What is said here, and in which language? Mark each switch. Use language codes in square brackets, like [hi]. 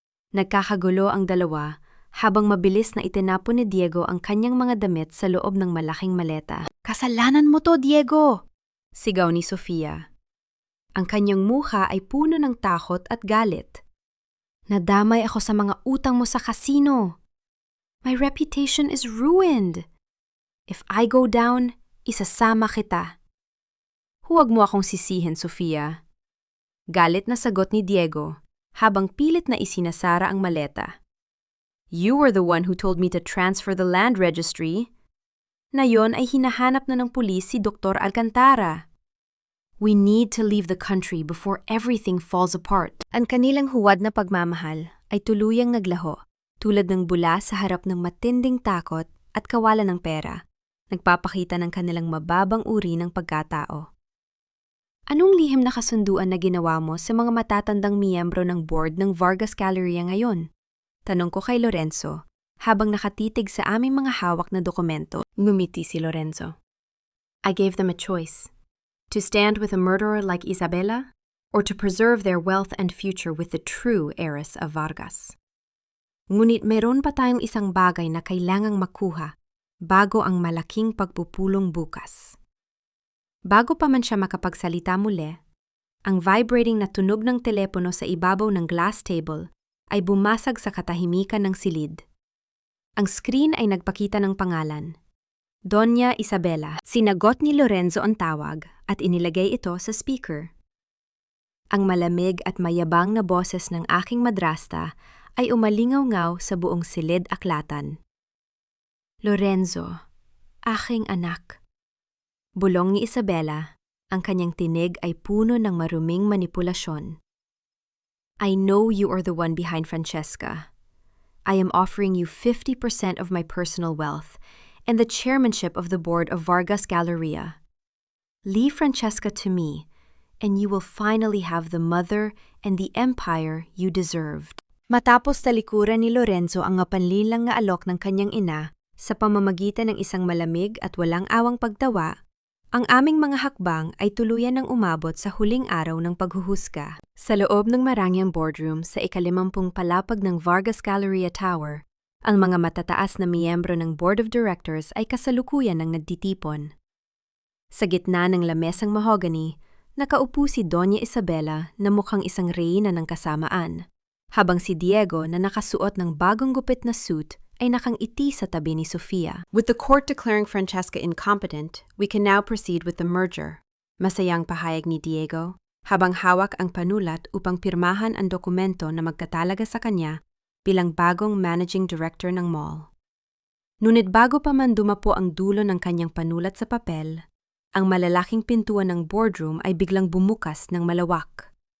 [tl] Nagkakagulo ang dalawa habang mabilis na itinapon ni Diego ang kanyang mga damit sa loob ng malaking maleta. Kasalanan mo to, Diego! Sigaw ni Sofia. Ang kanyang mukha ay puno ng takot at galit. Nadamay ako sa mga utang mo sa kasino. [en] My reputation is ruined. If I go down, [tl] isasama kita. Huwag mo akong sisihin, Sofia. Galit na sagot ni Diego habang pilit na isinasara ang maleta. [en] You were the one who told me to transfer the land registry. [tl] Na yon ay hinahanap na ng pulis si Dr. Alcantara. [en] We need to leave the country before everything falls apart. [tl] Ang kanilang huwad na pagmamahal ay tuluyang naglaho, tulad ng bula sa harap ng matinding takot at kawalan ng pera, nagpapakita ng kanilang mababang uri ng pagkatao. Anong lihim na kasunduan na ginawa mo sa mga matatandang miyembro ng board ng Vargas Galleria ngayon? Tanong ko kay Lorenzo, habang nakatitig sa aming mga hawak na dokumento. Ngumiti si Lorenzo. [en] I gave them a choice. To stand with a murderer like Isabela, or to preserve their wealth and future with the true heiress of Vargas. [tl] Ngunit meron pa tayong isang bagay na kailangang makuha bago ang malaking pagpupulong bukas. Bago pa man siya makapagsalita muli, ang vibrating na tunog ng telepono sa ibabaw ng glass table ay bumasag sa katahimikan ng silid. Ang screen ay nagpakita ng pangalan, Doña Isabela. Sinagot ni Lorenzo ang tawag at inilagay ito sa speaker. Ang malamig at mayabang na boses ng aking madrasta ay umalingaw-ngaw sa buong silid aklatan. Lorenzo, aking anak. Bulong ni Isabela, ang kanyang tinig ay puno ng maruming manipulasyon. [en] I know you are the one behind Francesca. I am offering you 50% of my personal wealth and the chairmanship of the board of Vargas Galleria. Leave Francesca to me, and you will finally have the mother and the empire you deserved. [tl] Matapos talikuran ni Lorenzo ang mapanlilang na alok ng kanyang ina sa pamamagitan ng isang malamig at walang awang pagtawa, ang aming mga hakbang ay tuluyan ng umabot sa huling araw ng paghuhusga. Sa loob ng marangyang boardroom sa ika-50 palapag ng Vargas Galleria Tower, ang mga matataas na miyembro ng Board of Directors ay kasalukuyan ng nagtitipon. Sa gitna ng lamesang mahogany, nakaupo si Doña Isabela na mukhang isang reyna ng kasamaan, habang si Diego na nakasuot ng bagong gupit na suit ay nakangiti sa tabi ni Sofia. [en] With the court declaring Francesca incompetent, we can now proceed with the merger. [tl] Masayang pahayag ni Diego, habang hawak ang panulat upang pirmahan ang dokumento na magkatalaga sa kanya bilang bagong managing director ng mall. Ngunit bago pa man dumapo ang dulo ng kanyang panulat sa papel, ang malalaking pintuan ng boardroom ay biglang bumukas ng malawak.